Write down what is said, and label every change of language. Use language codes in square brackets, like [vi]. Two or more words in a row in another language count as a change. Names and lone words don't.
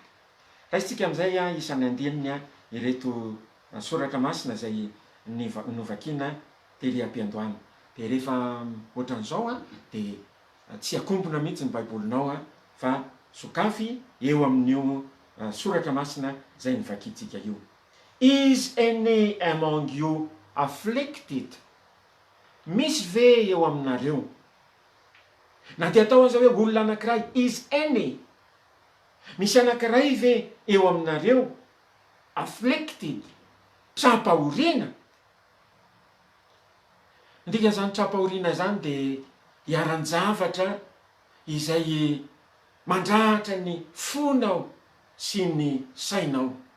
[mg] Raisitsika amin'izay isan'ny andininy ireto soratra masina izay novakiana tely am-piandohana. Dia rehefa ohatran'izao dia tsy akompona mihitsy ny baibolinao fa sokafy eo amin'io soratra masina izay nivakintsika io. [en] Is any among you afflicted? [mg] Misy ve eo aminareo? Na dia atao an'izao hoe olona anankiray, [en] is any? [mg] Misy anankiray ve eo aminareo afflicted? Trapahoriana? Ndikan'izany trapahoriana zany dia hiaran-javatra izay mandrahatra ny fonao sy ny sainao.